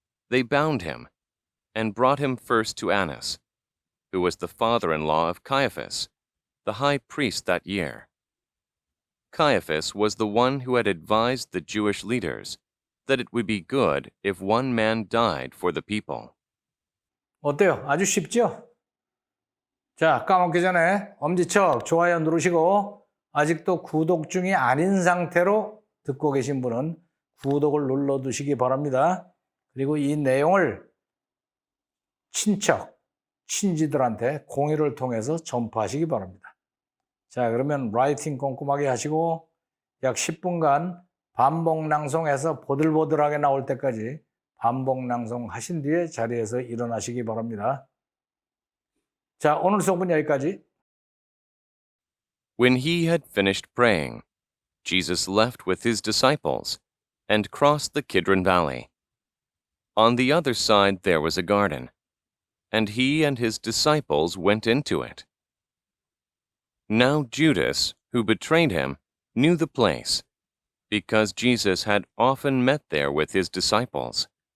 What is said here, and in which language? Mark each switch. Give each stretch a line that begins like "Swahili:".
English: They bound him and brought him first to Annas, who was the father-in-law of Caiaphas, the high priest that year. Caiaphas was the one who had advised the Jewish leaders that it would be good if one man died for the people.
Korean: 어때요? 아주 쉽죠? 자, 까먹기 전에 엄지척 좋아요 누르시고 아직도 구독 중이 아닌 상태로 듣고 계신 분은 구독을 눌러두시기 바랍니다. 그리고 이 내용을 친척, 친지들한테 공유를 통해서 전파하시기 바랍니다. 자, 그러면 라이팅 꼼꼼하게 하시고 약 10분간 반복 낭송해서 보들보들하게 나올 때까지 반복 낭송 하신 뒤에 자리에서 일어나시기 바랍니다. 자, 오늘 수업은 여기까지.
English: When he had finished praying, Jesus left with his disciples and crossed the Kidron Valley. On the other side there was a garden, and he and his disciples went into it. Now Judas, who betrayed him, knew the place, because Jesus had often met there with his disciples.